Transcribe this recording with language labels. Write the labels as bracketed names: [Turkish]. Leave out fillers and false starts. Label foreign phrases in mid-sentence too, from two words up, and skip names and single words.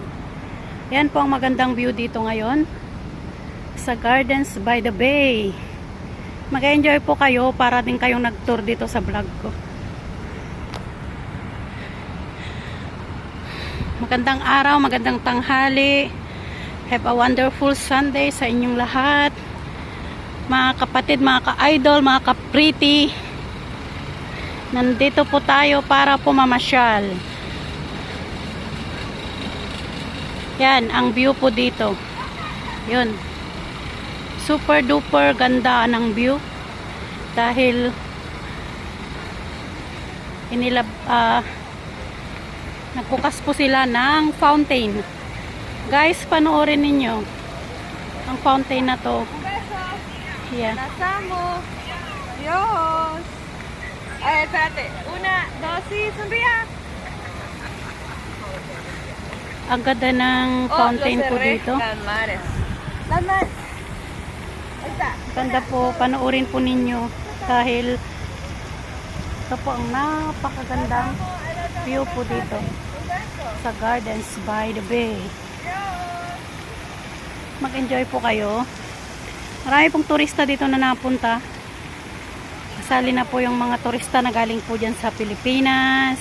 [Filipino] Yan po ang magandang view dito ngayon sa Gardens by the Bay. Mag-enjoy po kayo para din kayong nag-tour dito sa vlog ko. Magandang araw, magandang tanghali. [English] Have a wonderful Sunday [Filipino] sa inyong lahat. Mga kapatid, mga ka-idol, mga ka-pretty. Nandito po tayo para pumamasyal. Yan, ang view po dito. Yun. [English] Super duper [Filipino] ganda ng view. Dahil nagbukas po sila ng fountain. Guys, panoorin ninyo ang fountain na to. Yeah. [Spanish] Nasamo. Dios. Ay, espérate. Una, dos, sí, sonría. [Filipino] Ang ganda ng fountain po dito. [Spanish] Las mares. Las mares. Ahí está. [Filipino] Ganda po, panoorin po ninyo dahil ito po ang napakagandang view po dito sa Gardens by the Bay. Mag-enjoy po kayo. Marami pong turista dito na napunta. Kasali na po yung mga turista na galing po dyan sa Pilipinas.